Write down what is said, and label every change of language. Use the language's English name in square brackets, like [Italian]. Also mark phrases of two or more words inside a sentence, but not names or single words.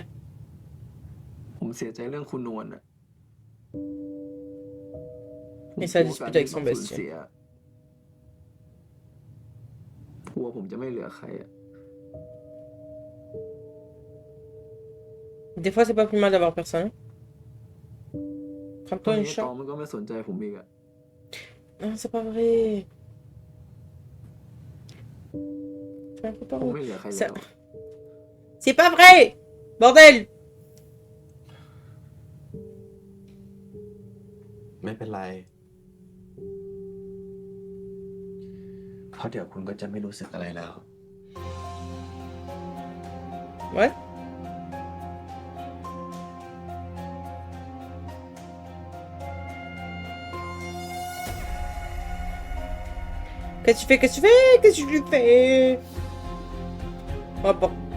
[Thai] ผมเสียใจเรื่องคุณนวลอ่ะ [French] Et ça dispute avec son bestie. [Thai] กลัวผมจะไม่เหลือใครอ่ะ [French] Des fois, c'est pas plus mal d'avoir personne. [Thai] ตอน [French] Prends-toi [Thai] นี้ [French] une [Thai] ตอง [French] chance. [Thai] มันก็ไม่สนใจผมอีกอ่ะ [French] Non, c'est pas vrai. Tu m'as fait pas [Thai] ผมไม่เหลือใคร [French] Ça... [Thai] แล้ว [French] C'est pas vrai! Bordel! [Thai] ไม่เป็นไร เพราะเดี๋ยวคุณก็จะไม่รู้สึกอะไรแล้ว [French] Ouais? Qu'est-ce que tu fais? Qu'est-ce que tu fais? Qu'est-ce que tu lui fais? Oh bon.